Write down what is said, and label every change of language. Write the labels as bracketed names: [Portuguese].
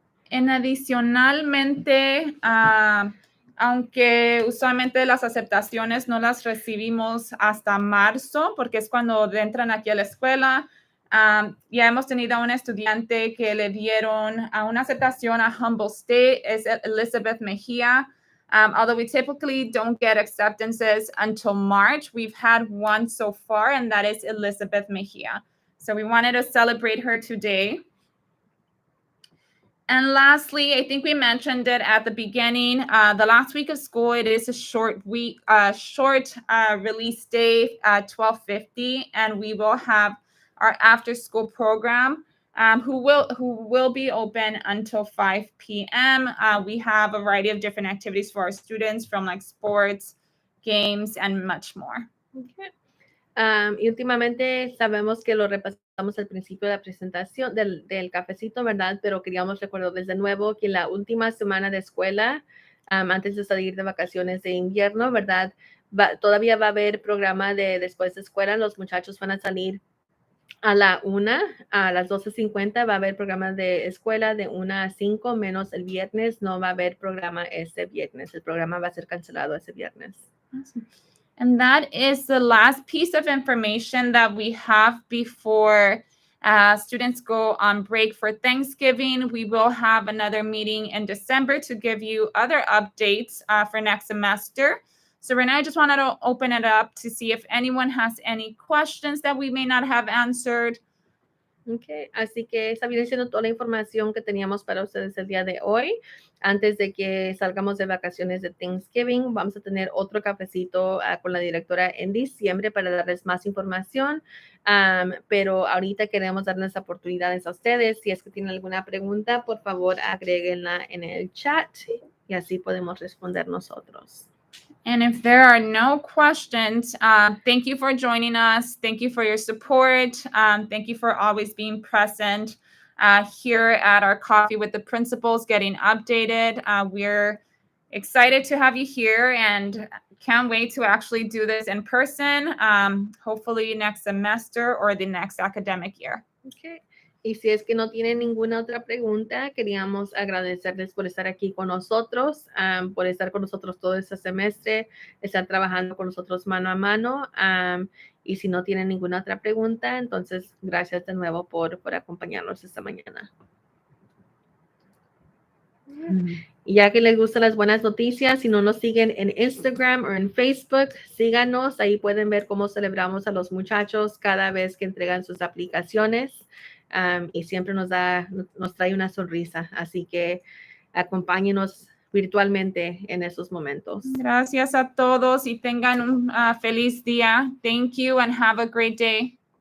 [Spanish] Adicionalmente, aunque usualmente las aceptaciones no las recibimos hasta marzo, porque es cuando entran aquí a la escuela, ya hemos tenido a un estudiante que le dieron una aceptación a Humble State, es Elizabeth Mejia. [English] Although we typically don't get acceptances until March, we've had one so far, and that is Elizabeth Mejia. So we wanted to celebrate her today. And lastly, I think we mentioned it at the beginning. The last week of school, it is a short week, release day at 12:50, and we will have our after-school program, who will be open until 5 p.m. We have a variety of different activities for our students, from like sports, games, and much more. Okay. [Spanish] Y últimamente sabemos que lo repasamos al principio de la presentación del cafecito, ¿verdad? Pero queríamos recordarles de nuevo que la última semana de escuela, antes de salir de vacaciones de invierno, ¿verdad? Todavía va a haber programa de después de escuela. Los muchachos van a salir a la 1, a las 12:50 va a haber programa de escuela de 1 a 5, menos el viernes. No va a haber programa este viernes. El programa va a ser cancelado ese viernes. [English] Awesome. And that is the last piece of information that we have before students go on break for Thanksgiving. We will have another meeting in December to give you other updates for next semester. So right now, I just wanted to open it up to see if anyone has any questions that we may not have answered. [Spanish] Okay, así que esa viene siendo toda la información que teníamos para ustedes el día de hoy. Antes de que salgamos de vacaciones de Thanksgiving, vamos a tener otro cafecito con la directora en diciembre para darles más información. Pero ahorita queremos darles oportunidades a ustedes. Si es que tienen alguna pregunta, por favor, agréguenla en el chat y así podemos responder nosotros. [English] And if there are no questions, thank you for joining us. Thank you for your support. Thank you for always being present here at our Coffee with the Principals, getting updated. We're excited to have you here and can't wait to actually do this in person, hopefully next semester or the next academic year. Okay. [Spanish] Y si es que no tienen ninguna otra pregunta, queríamos agradecerles por estar aquí con nosotros, por estar con nosotros todo este semestre, estar trabajando con nosotros mano a mano. Y si no tienen ninguna otra pregunta, entonces gracias de nuevo por acompañarnos esta mañana. Y ya que les gustan las buenas noticias, si no nos siguen en Instagram o en Facebook, síganos. Ahí pueden ver cómo celebramos a los muchachos cada vez que entregan sus aplicaciones. Y siempre nos trae una sonrisa. Así que acompáñenos virtualmente en esos momentos. Gracias a todos y tengan un feliz día. [English] Thank you and have a great day.